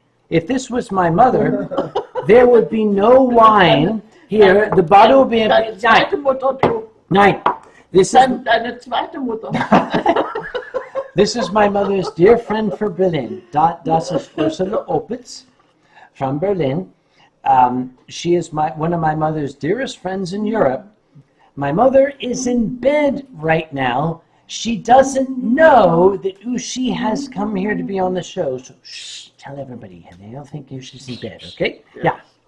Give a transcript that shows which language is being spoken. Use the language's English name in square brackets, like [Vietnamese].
[English] If this was my mother, there would be no wine here. The bottle would be... [German] Deine zweite Mutter, du. [English] Nein. This is... [German] Deine zweite Mutter. [English] This is my mother's dear friend from Berlin. [German] Das ist Frau Oppitz [English] from Berlin. She is one of my mother's dearest friends in Europe. My mother is in bed right now She doesn't know that Ushi has come here to be on the show, so shh, tell everybody. They don't think Ushi's in bed, okay? Yeah.